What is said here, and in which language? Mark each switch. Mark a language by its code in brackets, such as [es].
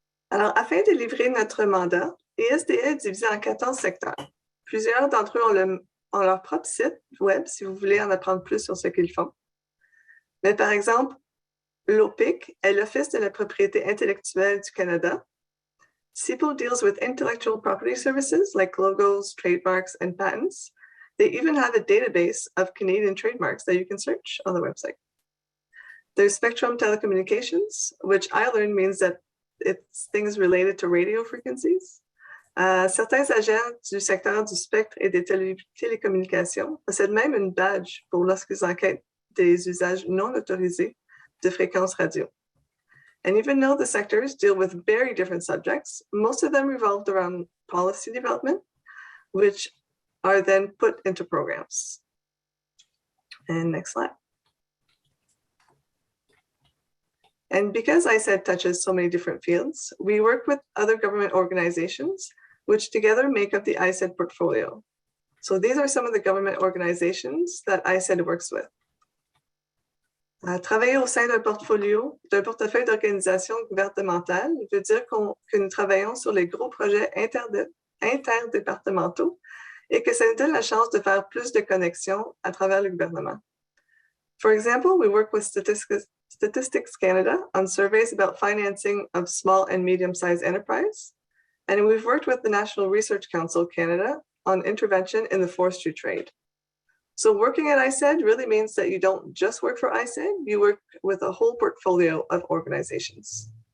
[fr] Alors, afin de livrer notre mandat, ISDE est divisé en 14 secteurs. Plusieurs d'entre eux ont leur propre site web si vous voulez en apprendre plus sur ce qu'ils font. Mais par exemple, l'OPIC est l'Office de la propriété intellectuelle du Canada. [en] CIPO deals with intellectual property services like logos, trademarks, and patents. They even have a database of Canadian trademarks that you can search on the website. There's Spectrum Telecommunications, which I learned means that it's things related to radio frequencies. [fr] Certains agents du secteur du spectre et des télécommunications possèdent même une badge pour lorsqu'ils enquêtent des usages non autorisés de fréquences radio. [en] And even though the sectors deal with very different subjects, most of them revolved around policy development, which are then put into programs. And next slide. And because ISED touches so many different fields, we work with other government organizations, which together make up the ISED portfolio. So these are some of the government organizations that ISED works with. [fr] Travailler au sein d'un portefeuille d'organisation gouvernementale veut dire que nous travaillons sur les gros projets interdépartementaux et que ça nous donne la chance de faire plus de connexions à travers le gouvernement. [en] For example, we work with Statistics Canada on surveys about financing of small and medium-sized enterprise. And we've worked with the National Research Council Canada on intervention in the forestry trade. So working at ISED really means that you don't just work for ISED, you work with a whole portfolio of organizations.